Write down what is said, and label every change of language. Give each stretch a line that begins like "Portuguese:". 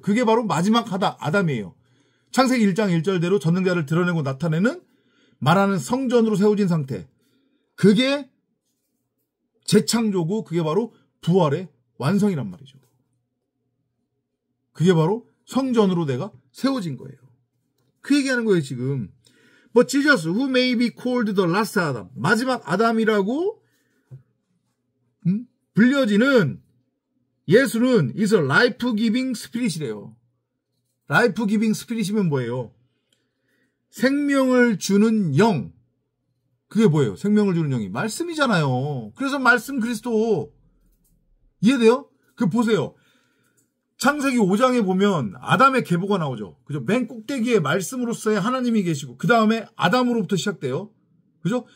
Korean: 그게 바로 마지막 아담이에요. 창세기 1장 1절대로 전능자를 드러내고 나타내는 말하는 성전으로 세워진 상태. 그게 재창조고, 그게 바로 부활의 완성이란 말이죠. 그게 바로 성전으로 내가 세워진 거예요. 그 얘기하는 거예요, 지금.
English: But Jesus, who may be called the last Adam,
Korean: 마지막 아담이라고 불려지는 예수는
English: is a life-giving spirit이래요.
Korean: life-giving spirit이면 뭐예요? 생명을 주는 영. 그게 뭐예요? 생명을 주는 영이 말씀이잖아요. 그래서 말씀 그리스도. 이해돼요? 그 보세요. 창세기 5장에 보면 아담의 계보가 나오죠. 그죠? 맨 꼭대기에 말씀으로서의 하나님이 계시고, 그 다음에 아담으로부터 시작돼요. 그죠?